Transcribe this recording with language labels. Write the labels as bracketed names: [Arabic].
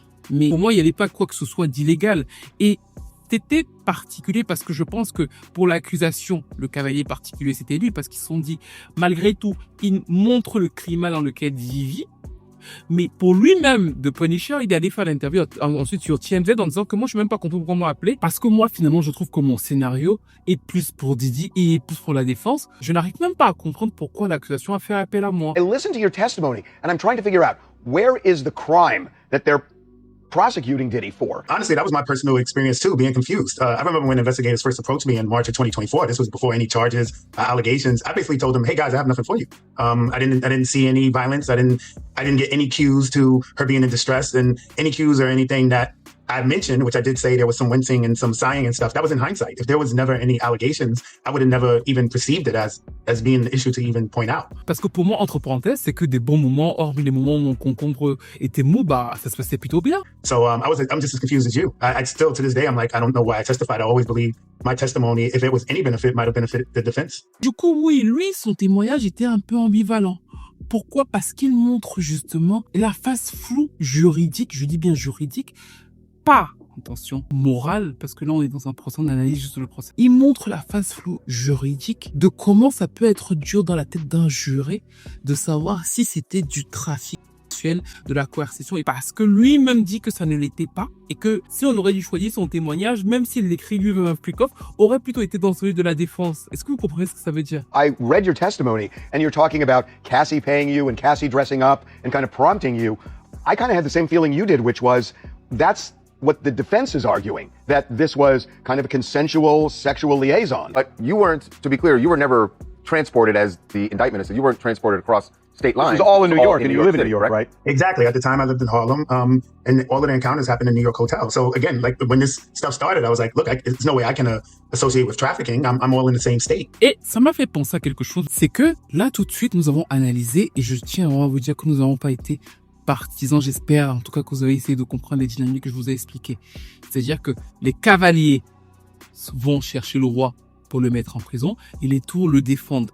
[French] Mais pour moi, il n'y avait pas quoi que ce soit d'illégal. Et c'était particulier parce que je pense que pour l'accusation, le cavalier particulier, c'était lui parce qu'ils se sont dit, malgré tout, il montre le climat dans lequel il vit. Mais pour lui-même, The Punisher, il est allé faire l'interview ensuite sur TMZ en disant que moi, je ne suis même pas content pourquoi on m'a appelé. Parce que moi, finalement, je trouve que mon scénario est plus pour Didi et plus pour la défense. Je n'arrive même pas à comprendre pourquoi l'accusation a fait appel à moi. [English] I listened to your testimony, and I'm trying to figure out where is the crime that they're prosecuting Diddy for. Honestly, that was my personal experience too, being confused. I remember when investigators first approached me in March of 2024. This was before any charges, allegations. I basically told them, "Hey guys, I have nothing for you. I didn't see any violence. I didn't get any cues to her being in distress, and any cues or anything that I mentioned, which I did say there was some wincing and some sighing and stuff. That was in hindsight. If there was never any allegations, I would have never even perceived it as being an issue to even point out." [French] Parce que pour moi, entre parenthèses, c'est que des bons moments, hormis les moments où mon concombre était mou, ça se passait plutôt bien. [English] So I'm just as confused as you. I still, to this day, I'm like, I don't know why I testified. I always believe my testimony, if it was any benefit, might have benefited the defense. [French] Du coup, oui, lui, son témoignage était un peu ambivalent. Pourquoi? Parce qu'il montre justement la face floue juridique, je dis bien juridique, pas, attention, morale, parce que là on est dans un procès, on analyse juste le procès. Il montre la face floue juridique de comment ça peut être dur dans la tête d'un juré de savoir si c'était du trafic sexuelle, de la coercition, et parce que lui-même dit que ça ne l'était pas, et que si on aurait dû choisir son témoignage, même s'il l'écrit lui-même un Flickhoff, aurait plutôt été dans celui de la défense. Est-ce que vous comprenez ce que ça veut dire? [English] I read your testimony, and you're talking about Cassie paying you and Cassie dressing up and kind of prompting you. I kind of had the same feeling you did, which was that's what the defense is arguing, that this was kind of a consensual sexual liaison. But you weren't, to be clear, you were never transported, as the indictment said. You weren't transported across state lines. This was all in New York, and you live in New York, right? Exactly. At the time, I lived in Harlem, and all of the encounters happened in New York hotel. So again, like when this stuff started, I was like, look, there's no way I can associate with trafficking. I'm all in the same state. [French] Et ça m'a fait penser à quelque chose, c'est que là, tout de suite, nous avons analysé, et je tiens à vous dire que nous n'avons pas été partisans, j'espère, en tout cas que vous avez essayé de comprendre les dynamiques que je vous ai expliquées. C'est-à-dire que les cavaliers vont chercher le roi pour le mettre en prison et les tours le défendent.